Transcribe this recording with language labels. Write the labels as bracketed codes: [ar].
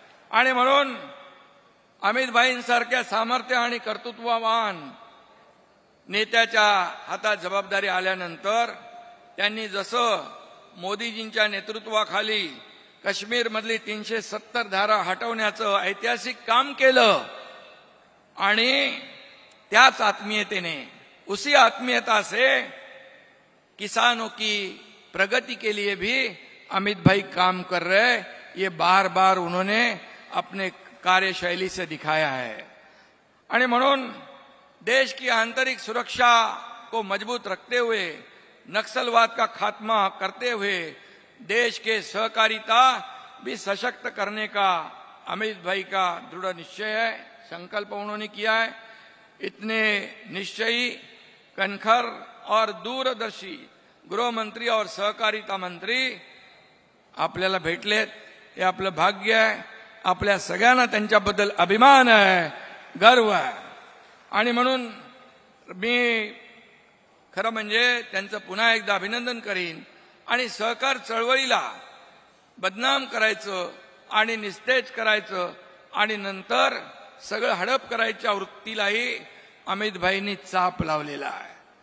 [mr] आणि म्हणून अमित भाईंसारख्या सामर्थ्य आणि कर्तृत्ववान नेत्याच्या हातात जबाबदारी आल्यानंतर त्यांनी जसं मोदीजींच्या नेतृत्वाखाली काश्मीरमधली 370 धारा हटवण्याचं ऐतिहासिक काम केलं आणि त्याच आत्मीयतेने, [hi] उसी आत्मीयता से किसानों की प्रगति के लिए भी अमित भाई काम कर रहे. ये बार बार उन्होंने अपने कार्यशैली से दिखाया है. [mr] आणि म्हणून [hi] देश की आंतरिक सुरक्षा को मजबूत रखते हुए नक्सलवाद का खात्मा करते हुए देश के सहकारिता भी सशक्त करने का अमित भाई का दृढ़ निश्चय है, संकल्प उन्होंने किया है। इतने निश्चयी, कणखर और दूरदर्शी गृह मंत्री और सहकारिता मंत्री [mr] आपल्याला भेटलेत, हे आपलं भाग्य आहे। आपल्या सगळ्यांना त्यांच्याबद्दल अभिमान आहे, गर्व आहे। आणि म्हणून मी खरं म्हणजे त्यांचं पुन्हा एकदा अभिनंदन करीन। आणि सहकार चळवळीला बदनाम करायचं आणि निस्तेज करायचं आणि नंतर सगळं हडप करायच्या वृत्तीलाही अमित भाईंनी चाप लावलेला आहे।